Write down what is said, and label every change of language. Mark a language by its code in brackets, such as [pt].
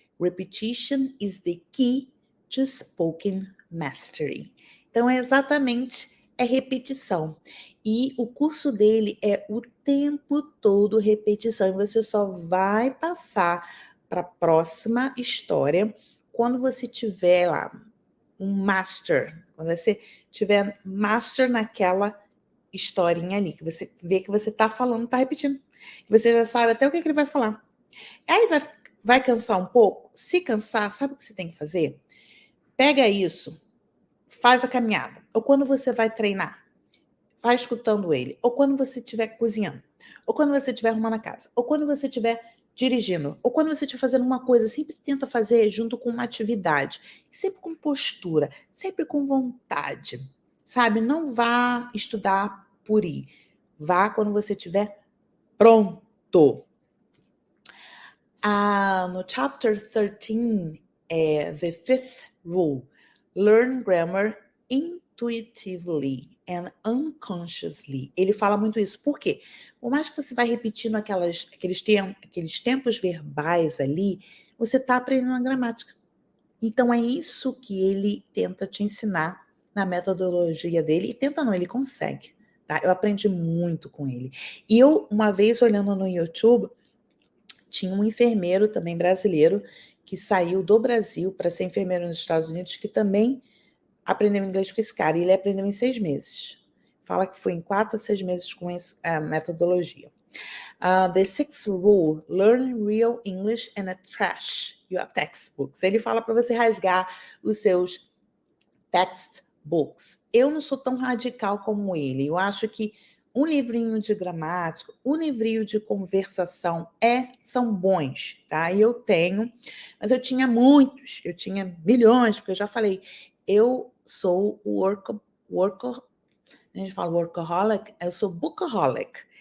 [en] Repetition is the key to spoken mastery. [pt] Então, é repetição. E o curso dele é o tempo todo repetição. E você só vai passar para a próxima história quando você tiver lá um master, quando você tiver master naquela historinha ali, que você vê que você tá falando, tá repetindo. Você já sabe até o que ele vai falar. Aí vai cansar um pouco? Se cansar, sabe o que você tem que fazer? Pega isso, faz a caminhada. Ou quando você vai treinar, vai escutando ele. Ou quando você estiver cozinhando. Ou quando você estiver arrumando a casa. Ou quando você estiver dirigindo. Ou quando você estiver fazendo uma coisa, sempre tenta fazer junto com uma atividade. Sempre com postura, sempre com vontade. Sabe? Não vá estudar por ir. Vá quando você estiver pronto. [en] No chapter 13, the fifth rule, learn grammar intuitively and unconsciously. [pt] Ele fala muito isso. Por quê? Por mais que você vai repetindo aqueles tempos verbais ali, você está aprendendo a gramática. Então é isso que ele tenta te ensinar na metodologia dele. E tenta não, ele consegue. Tá? Eu aprendi muito com ele. E eu, uma vez olhando no YouTube, tinha um enfermeiro também brasileiro que saiu do Brasil para ser enfermeiro nos Estados Unidos, que também aprendeu inglês com esse cara. E ele aprendeu em 6 meses. Fala que foi em 4 a 6 meses com essa metodologia. [en] The sixth rule, learn real English and trash your textbooks. [pt] Ele fala para você rasgar os seus textbooks. Eu não sou tão radical como ele. Eu acho que um livrinho de gramática, um livrinho de conversação são bons, tá? E eu tenho, mas eu tinha muitos, eu tinha milhões, porque eu já falei, eu sou a gente fala workaholic, eu sou bookaholic.